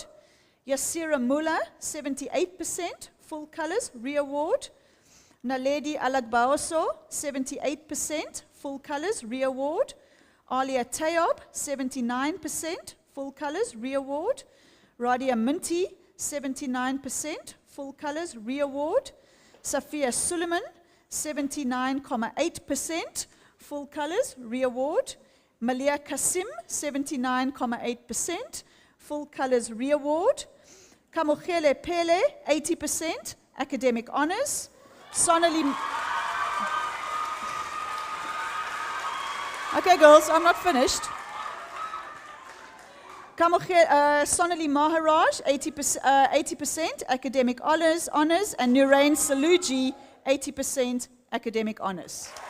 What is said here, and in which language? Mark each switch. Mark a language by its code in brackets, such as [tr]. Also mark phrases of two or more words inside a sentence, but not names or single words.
[en] Yasira Mullah, 78%, full colors, re-award. Naledi Alagbaoso, 78%, full colors, re-award. Alia Tayob, 79%, full colors, re-award. Radia Minty, 79%, full colors, re-award. Safia Suleiman, 79.8%, full colors, re-award. Malia Kasim, 79.8%, full colors, re-award. Kamokhele Pele, 80%, academic honors. Sonali... Okay, girls, I'm not finished. Sonali Maharaj, 80% academic honors, and Nurain Saluji, 80% academic honors.